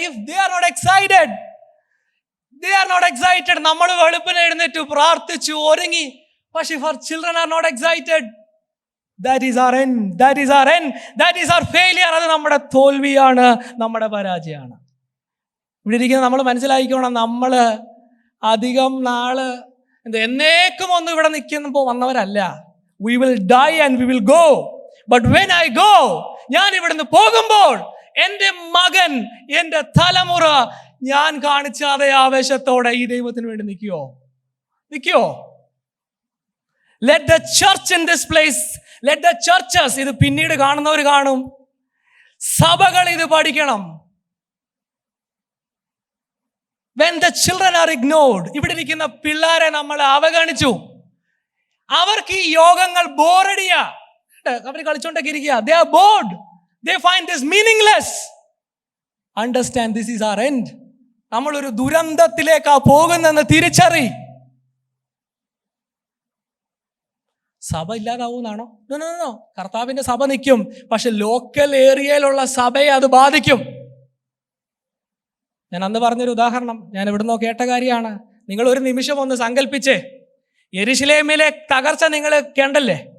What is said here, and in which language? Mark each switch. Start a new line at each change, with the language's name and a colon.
English: If they are not excited, they are not excited.
Malayalam: നമ്മൾ വെളുപ്പിന് എഴുന്നേറ്റ് പ്രാർത്ഥിച്ചു ഒരുങ്ങി.
English: പക്ഷെ if our children are not excited, that is our end. That is our end. That is our failure.
Malayalam: അത് നമ്മുടെ തോൽവിയാണ്, നമ്മുടെ പരാജയമാണ്. ഇവിടെ ഇരിക്കുന്ന നമ്മൾ മനസ്സിലാക്കിക്കോണം, നമ്മൾ അധികം നാള് എന്നേക്കും ഒന്നും ഇവിടെ നിൽക്കുമ്പോൾ വന്നവരല്ല.
English: We will die and we will go. But when I go,
Malayalam: ഞാൻ ഇവിടുന്ന് പോകുമ്പോൾ എൻ്റെ മകൻ, എൻ്റെ തലമുറ ഞാൻ കാണിച്ച അതേ ആവേശത്തോടെ ഈ ദൈവത്തിന് വേണ്ടി നിൽക്കുവോ?
English: Let the church in this place, let the churches,
Malayalam: ഇത് പിന്നീട് കാണുന്നവർ കാണും, സഭകൾ ഇത് പഠിക്കണം.
English: When the children are ignored,
Malayalam: ഇവിടെ ഇരിക്കുന്ന പിള്ളേരെ നമ്മൾ അവഗണിച്ചു. അവർക്ക് ഈ യോഗങ്ങൾ ബോറടിയാ. അവർ കളിച്ചോണ്ടൊക്കെ ഇരിക്കുക.
English: They are bored. They find this meaningless. Understand, this is our end.
Malayalam: നമ്മളൊരു ദുരന്തത്തിലേക്കാ പോകുന്നെന്ന് തിരിച്ചറി. സഭ ഇല്ലാതാവുന്നാണോ? നോ. കർത്താവിന്റെ സഭ നിൽക്കും, പക്ഷെ ലോക്കൽ ഏരിയയിലുള്ള സഭയെ അത് ബാധിക്കും. ഞാൻ അന്ന് പറഞ്ഞൊരു ഉദാഹരണം ഞാൻ എവിടുന്നോ കേട്ട കാര്യമാണ്. നിങ്ങൾ ഒരു നിമിഷം ഒന്ന് സങ്കല്പിച്ചേ, യെരുശലേമിലെ തകർച്ച നിങ്ങൾ കണ്ടല്ലേ?